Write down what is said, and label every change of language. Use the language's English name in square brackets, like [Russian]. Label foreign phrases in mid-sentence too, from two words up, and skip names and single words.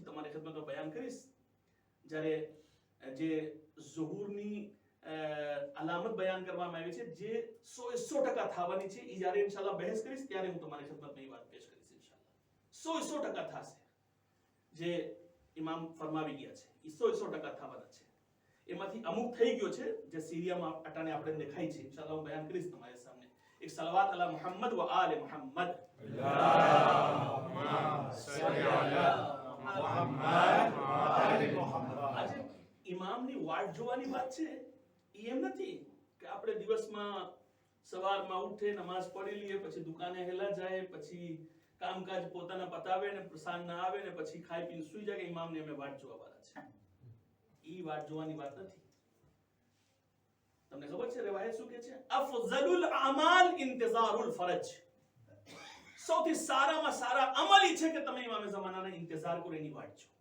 [Gujarati] તમારી ખિદમતમાં બયાન કરીશ જ્યારે જે ઝહુરની અલામત બયાન કરવામાં આવી છે જે 100% થવાની છે ઈ જ્યારે ઇન્શાઅલ્લાહ બહેસ કરીશ ત્યારે હું તમારી ખિદમતમાં ઈ વાત પેશ કરીશ ઇન્શાઅલ્લાહ 100% થશે જે ઇમામ ફરમાવી ગયા છે ઈ 100% થવાના છે એમાંથી અમુક થઈ ગયો છે જે સીરિયામાં અટાણે આપણે દેખાય છે ઇન્શાઅલ્લાહ હું બયાન કરીશ તમારી સામે એક સલાવત [Arabic] على محمد وآل محمد اللهم صل على محمد وآل محمد [Gujarati] આજે ઇમામની વાટ જોવાની વાત છે એમ નથી કે આપણે દિવસમાં સવારમાં ઉઠે નમાઝ પઢી લઈએ પછી દુકાને હેલા જાય પછી કામકાજ પોતાના પતાવે ને સાંજના આવે ને પછી ખાઈ પીને સૂઈ જાય કે ઇમામને અમે વાટ જોવા વાળા છે ઈ વાટ જોવાની વાત નથી તમને ખબર છે રિવાયત શું કહે છે [Arabic] أفضل الأعمال انتظار الفرج [Gujarati] સૌથી સારામાં સારા અમલ ઈ છે કે તમે ઇમામે ઝમાનાના ઇંતજાર કરો, એની વાટ જો.